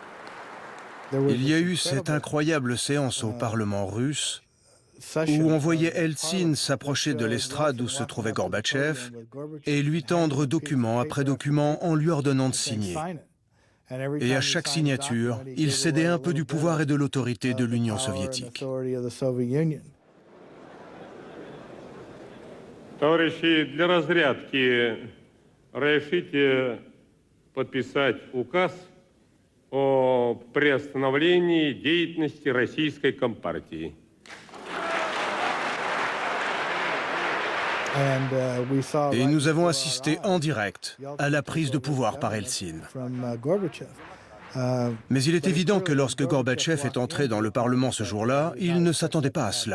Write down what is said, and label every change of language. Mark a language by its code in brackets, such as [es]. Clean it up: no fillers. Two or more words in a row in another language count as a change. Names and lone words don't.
[fr] Il y a eu cette incroyable séance au Parlement russe où on voyait Eltsine s'approcher de l'estrade où se trouvait Gorbatchev et lui tendre document après document en lui ordonnant de signer. Et à chaque signature, il cédait un peu du pouvoir et de l'autorité de l'Union soviétique. [ru] Товарищи, для разрядки разрешите подписать указ о приостановлении деятельности Российской Компартии. [fr] Et nous avons assisté en direct à la prise de pouvoir par Eltsine. Mais il est évident que lorsque Gorbatchev est entré dans le Parlement ce jour-là, il ne s'attendait pas à cela.